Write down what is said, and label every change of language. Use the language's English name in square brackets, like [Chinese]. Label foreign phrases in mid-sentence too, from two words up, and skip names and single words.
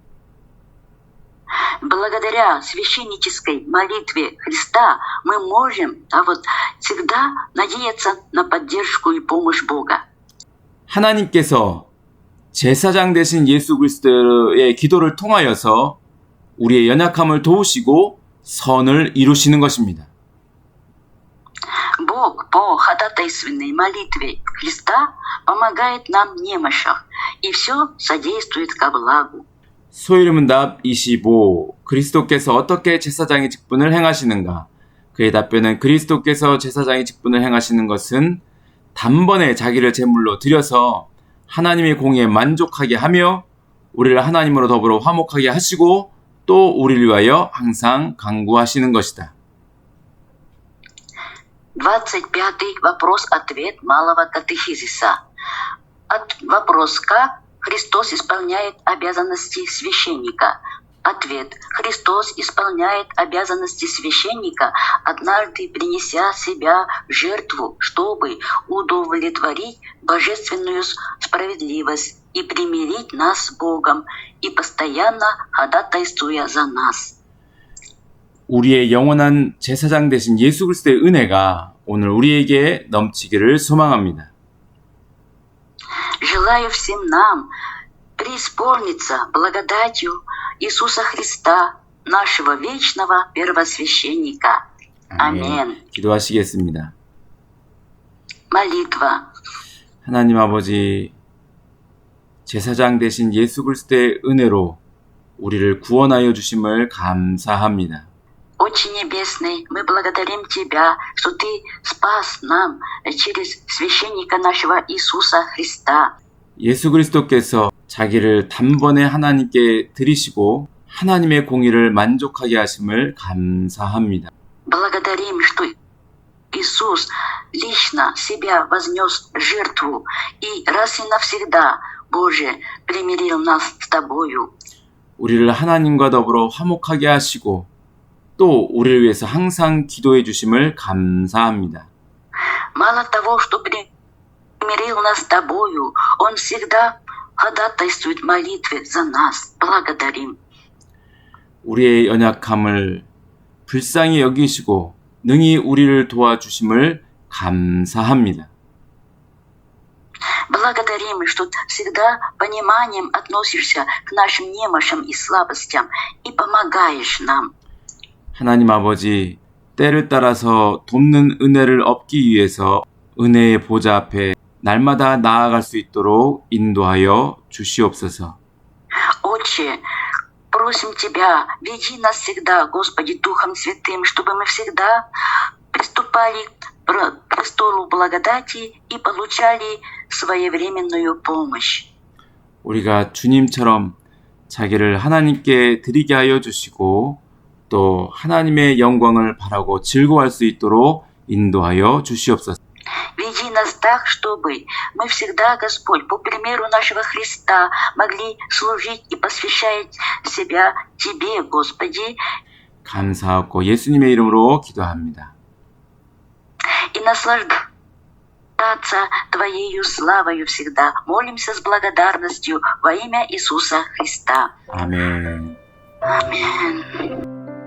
[Russian] Благодаря священнической молитве Христа мы можем всегда надеяться на поддержку и помощь Бога. [Korean] 하나님께서 제사장 되신 예수 그리스도의 기도를 통하여서 우리의 연약함을 도우시고 선을 이루시는 것입니다. [Russian] Бог по ходатайственной молитве Христа помогает нам в немощах, и все содействует ко благу. [Korean] 소이름답 25. 그리스도께서 어떻게 제사장의 직분을 행하시는가? 그의 답변은 그리스도께서 제사장의 직분을 행하시는 것은 단번에 자기를 제물로 드려서 하나님의 공의에 만족하게 하며 우리를 하나님으로 더불어 화목하게 하시고 또 우리를 위하여 항상 간구하시는 것이다. [Russian] 25-й вопрос-ответ малого катехизиса. Вопрос «Как Христос исполняет обязанности священника?» Ответ. Христос исполняет обязанности священника, однажды принеся себя в жертву, чтобы удовлетворить божественную справедливость и примирить нас с Богом, и постоянно ходатайствуя за нас. [Korean] 우리의 영원한 제사장 되신 예수 그리스도의 은혜가 오늘 우리에게 넘치기를 소망합니다. [Russian] Желаю всем нам преисполниться благодатью Иисуса Христа, нашего вечного первосвященника. [Korean] 아멘. 기도하시겠습니다. [Russian] Молитва. [Korean] 하나님 아버지, 제사장 되신 예수 그리스도의 은혜로 우리를 구원하여 주심을 감사합니다. [Russian] Отче Небесный, мы благодарим Тебя, что Ты спас нам через священника нашего Иисуса Христа. [Korean] 예수 그리스도께서 자기를 단번에 하나님께 드리시고 하나님의 공의를 만족하게 하심을 감사합니다. [Russian] Благодарим, что Иисус лично себя вознес в жертву и раз и навсегда, Боже, примирил нас с Тобою. [Korean] 우리를 하나님과 더불어 화목하게 하시고 또 우리를 위해서 항상 기도해 주심을 감사합니다. [Russian] Мало того, что примирил нас с Тобою, Он всегда ходатайствует в молитве за нас. Благодарим. [Korean] 우리의 연약함을 불쌍히 여기시고 능히 우리를 도와주심을 감사합니다. [Russian] Благодарим, что всегда пониманием относишься к нашим немощам и слабостям и помогаешь нам. [Korean] 하나님 아버지, 때를 따라서 돕는 은혜를 얻기 위해서 은혜의 보좌 앞에 날마다 나아갈 수 있도록 인도하여 주시옵소서. [Russian] Отче, просим Тебя, веди нас всегда, Господи, Духом Святым, чтобы мы всегда приступали к престолу благодати и получали своевременную помощь. [Korean] 우리가 주님처럼 자기를 하나님께 드리게 하여 주시고 또 하나님의 영광을 바라고 즐거워할 수 있도록 인도하여 주시옵소서. [Russian] Веди нас так, чтобы мы всегда, Господь, по примеру нашего Христа, могли служить и посвящать себя Тебе, Господи. [Korean] 감사하고 예수님의 이름으로 기도합니다. [Russian] И наслаждаться Твоею славою всегда. Молимся с благодарностью во имя Иисуса Христа. [Korean] 아멘. [Russian] Аминь.